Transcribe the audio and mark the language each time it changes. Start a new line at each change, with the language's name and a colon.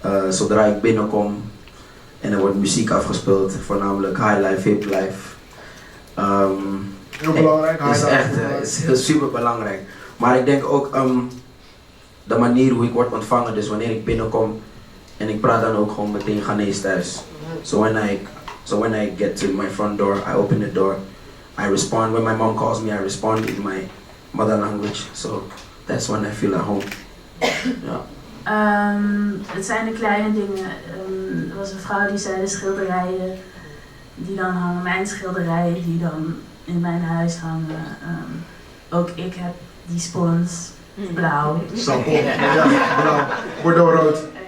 Dutch: Zodra ik binnenkom en er wordt muziek afgespeeld, voornamelijk high life, hip life. Heel belangrijk. Het is echt super belangrijk. Maar ik denk ook de manier hoe ik word ontvangen. Dus wanneer ik binnenkom en ik praat dan ook gewoon meteen Ghanese thuis.
English: So when I get to my front door, I open the door. I respond. When my mom calls me, I respond in my mother language. So that's when I feel at home. Yeah.
Dutch: Het zijn de kleine dingen. Er was een vrouw die zei de schilderijen die dan hangen, mijn schilderijen die dan in mijn huis hangen. Ook ik heb die spons, blauw. Sappel, ja, blauw. Bordeaux rood.